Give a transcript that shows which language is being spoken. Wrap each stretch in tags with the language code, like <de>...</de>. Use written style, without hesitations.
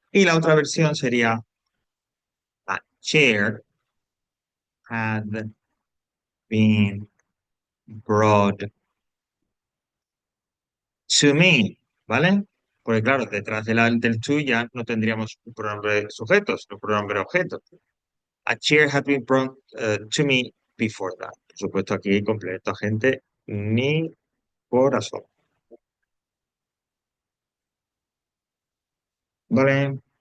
<es>Y la otra versión sería</es> <en>a chair had been brought to me, ¿vale?</en> <es>Porque claro, detrás del to ya no tendríamos un pronombre de sujetos, un pronombre de objeto.</es> <en>A chair had been brought to me before that.</en> <es>Por supuesto, aquí complemento agente ni corazón. ¿Vale?</es>